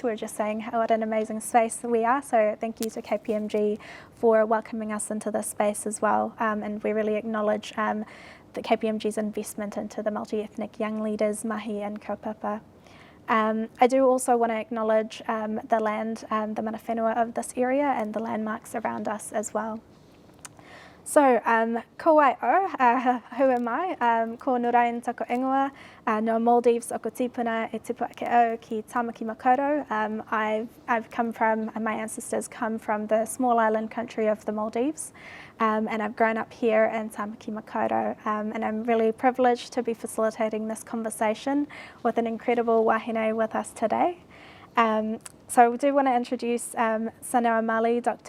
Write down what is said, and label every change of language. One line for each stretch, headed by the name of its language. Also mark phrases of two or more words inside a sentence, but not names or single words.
English: We were just saying what an amazing space we are, so thank you to KPMG for welcoming us into this space as well, and we really acknowledge the KPMG's investment into the multi-ethnic young leaders, mahi and kaupapa. I do also want to acknowledge the land, the
Māori: mana whenua
English: of this area and the landmarks around us as well. So,
Māori: ko wai o,
English: who am I?
Māori: Ko Nurain tako ingoa, no Maldives o ko tipuna e tipu ake au ki Tamaki Makaurau.
English: I've come from, my ancestors come from the small island country of the Maldives, and I've grown up here in Tamaki Makaurau, and I'm really privileged to be facilitating this conversation with an incredible wahine with us today. So we do want to introduce Saunoamaali'i, Dr.